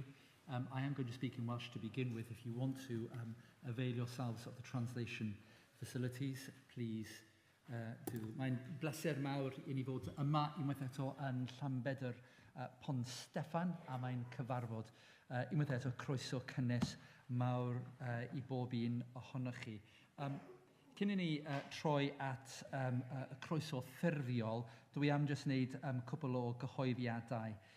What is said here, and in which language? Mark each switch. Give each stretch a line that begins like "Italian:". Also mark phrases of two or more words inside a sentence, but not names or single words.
English: I am going to speak in Welsh to begin with. If you want to avail yourselves of the translation facilities, please do.
Welsh: Mae'n bleser mawr I ni fod yma unwaith eto yn Llanbedr Pont Steffan, a mae'n cyfarfod unwaith eto croeso cynnes mawr I bob un ohonoch chi. Cyn I ni troi at y croeso ffurfiol, dwi am jyst wneud cwbl o gyhoeddiadau.